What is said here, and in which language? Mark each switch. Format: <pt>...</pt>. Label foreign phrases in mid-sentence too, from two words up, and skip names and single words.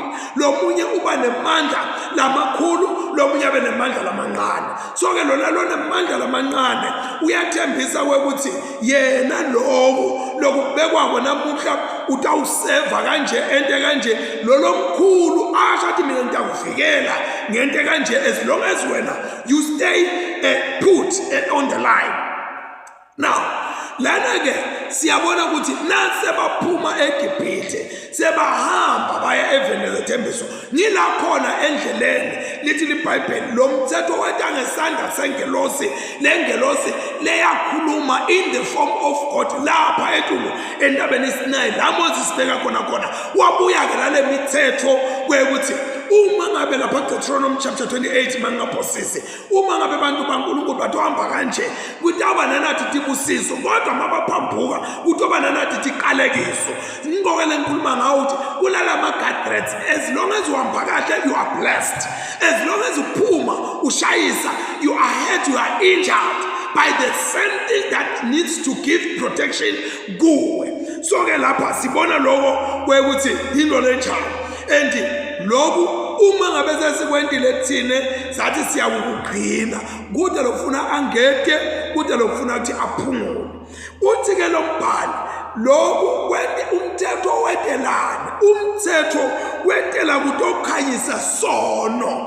<ss>Lo munye uba nemandla lamakhulu, lo munye abe nemandla lamancane. So ke lona nemandla lamancane uyathembisa kwekuthi yena lokubekwa namuhla utawuseva kanje ente kanje lo mkhulu ashathi mina ngitakuvikela ngente kanje</ss> <en>as long as</en> <ss>wena</ss> <en>you stay put on the line.</en> <ss>Now lana ke siyabona ukuthi nase baphuma eGibhithe sebahamba baya eveni lethembiso. Ngila khona endleleni lithi liBhayibheli lo mthetho wetha ngesandla sengelosi, lengelosi leyakhuluma</ss> <en>in the form of God</en> <ss>lapha eTulu entabeni Sinai la Moses beka khona wabuya ke lale mithetho kwekuthi uma ngabe lapha Deuteronomy chapter 28 mangaphosisi uma ngabe abantu baNkulunkulu bathamba kanje kutaba nanathi tibusiso kodwa mabaphambuka kutoba nanathi tiqalekiso. Ngokele ngikhuluma ngawo uthi kulala ama-guardrails,</ss> <en>as long as</en> <ss>uhamba kahle</ss> <en>you are blessed, as long as</en> <ss>uphuma ushayisa</ss> <en>you are hurt, you are injured by the same thing that needs to give protection kuwe.</en> <ss>So ke lapha sibona lokho kwekuthi into lenjalo. And lokhu uma ngabe sesikwentile thine sathi siyakugcina kude lokufuna angeke kude lokufuna ukuthi aphungule. Uthi ke lo mbhali lokhu kwente umthetho wetelana, umthetho wetela ukuthi okhanyisa sono.</ss>